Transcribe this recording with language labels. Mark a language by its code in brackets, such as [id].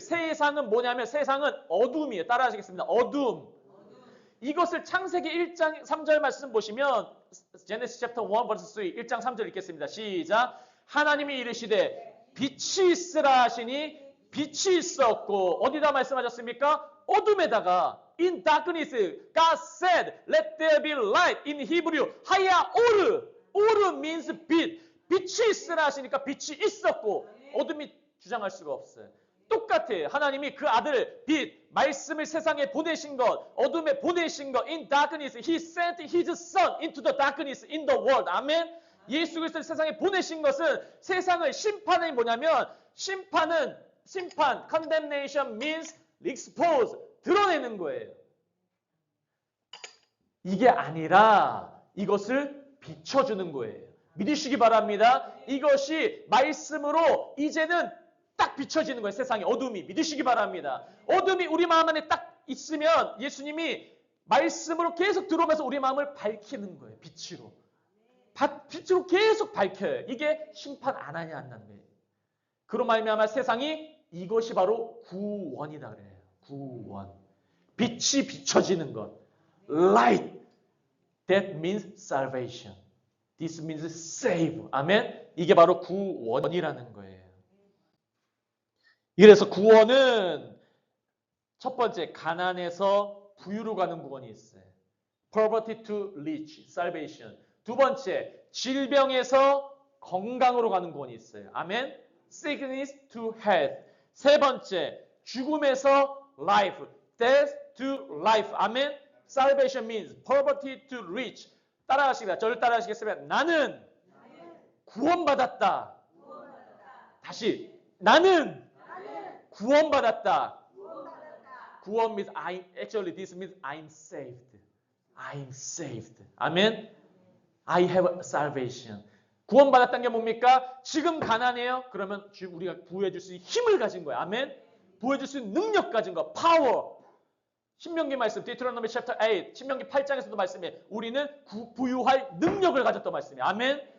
[ko] 세상은 뭐냐면 세상은 어둠이에요. 따라하시겠습니다. 어둠. 이것을 창세기 1장 3절 말씀 보시면 [en] Genesis chapter 1 verse 3 [ko] 1장 3절 읽겠습니다. 시작. 하나님이 이르시되 빛이 있으라 하시니 빛이 있었고 어디다 말씀하셨습니까? 어둠에다가 [en] in darkness God said let there be light. in Hebrew 하야 오르 means 빛. [ko] 빛이 있으라 하시니까 빛이 있었고 어둠이 주장할 수가 없어요. 똑같아요. 하나님이 그 아들 빛 말씀을 세상에 보내신 것 어둠에 보내신 것 [en] in darkness he sent his son into the darkness in the world. [ko] 아멘. 예수 그리스도를 세상에 보내신 것은 세상을 심판이 뭐냐면 심판 [en] condemnation means expose [ko] 드러내는 거예요. 이게 아니라 이것을 비춰주는 거예요. 믿으시기 바랍니다. 이것이 말씀으로 이제는 딱 비춰지는 거예요. 세상에 어둠이. 믿으시기 바랍니다. 어둠이 우리 마음 안에 딱 있으면 예수님이 말씀으로 계속 들어오면서 우리 마음을 밝히는 거예요. 빛으로. 빛으로 계속 밝혀요. 이게 심판 안 하냐 안 하는 거예요. 그로 말미암아 세상이 이것이 바로 구원이다 그래요. 구원. 빛이 비춰지는 것. Light. [en] That means salvation. This means save. 아멘. [ko] 이게 바로 구원이라는 거예요. 그래서 구원은 첫 번째 가난에서 부유로 가는 구원이 있어요. [en] Poverty to rich, salvation. [ko] 두 번째 질병에서 건강으로 가는 구원이 있어요. [en] 아멘. Sickness to health. [ko] 세 번째 죽음에서 [en] life, death to life. [ko] 아멘. [en] Salvation means poverty to rich. [ko] 따라하시겠습니다. 저를 따라하시겠습니다. 나는 구원받았다. 다시 나는 구원받았다. [en] 구원 means actually this means I'm saved. I'm saved. 아멘. I have salvation. [ko] 구원받았다는 게 뭡니까? 지금 가난해요? 그러면 우리가 부여해줄 수 있는 힘을 가진 거예요. 아멘. 부여해줄 수 있는 능력 가진 거. 파워. 신명기 말씀, Deuteronomy chapter 8, 신명기 8장에서도 말씀해. 우리는 부유할 능력을 가졌던 말씀이에요. 아멘.